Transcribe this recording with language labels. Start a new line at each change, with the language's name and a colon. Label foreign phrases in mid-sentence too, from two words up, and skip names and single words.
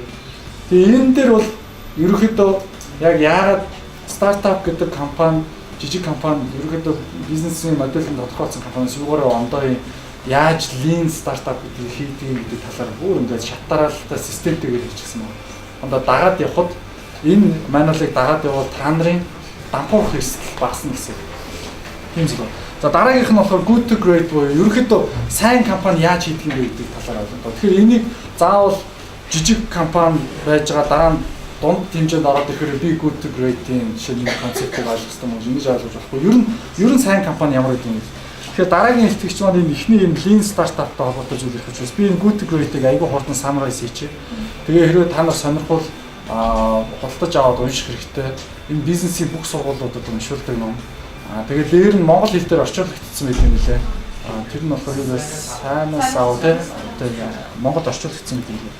Mongolian: Тэгээ энэ дээр бол ерөөхдөө яг яагаад стартап гэдэг компани, жижиг компани ерөөхдөө бизнесийн модельд тодорхойлсон компаниас юугаараа ондоо яаж
English: lean startup
Mongolian: гэдгийг хийдэг гэдэг талаар бүр ингээд шатаралтай системтэйгээр хийчихсэн байна. Ондоо дагаад явхад энэ мануалыг дагаад явбал та нарын дампуурах эрсдэл багасна гэсэн. Тийм зүйл байна. За дараагийнх нь болохоор
English: good to great
Mongolian: буюу ерөөхдөө сайн компани яаж хийдэг юм бэ гэдэг талаар ойлгох. Тэгэхээр энийг заавал жижиг компани байж байгаа дараа нь дунд хэмжээнд ороод ирэхээр би
English: good to great-
Mongolian: ийн шинэ концептыг ойлгох хэрэгтэй юм уу? Ингэж ойлгож болохгүй. Ер нь сайн компани ямар гэдэг юм бэ? Тэгэхээр дараагийн итгэгч маань энэ ихний энэ
English: lean startup-
Mongolian: тай холбоотой зүйл их учраас би энэ
English: good to great-
Mongolian: ийг айгүй хурдан summarize хийчихье. Тэгээ хэрвээ та нар сонирхвол худалдаж аваад унших хэрэгтэй. Энэ бизнесийн бүх сургуулиудад уншуулдаг ном. Тэгээд дээр нь монгол хэл дээр орчуулагдсан байх юм лээ. Тэр нь болохоор юу вэ? Сайнаас аав тийм монгол орчуулагдсан гэдэг юм.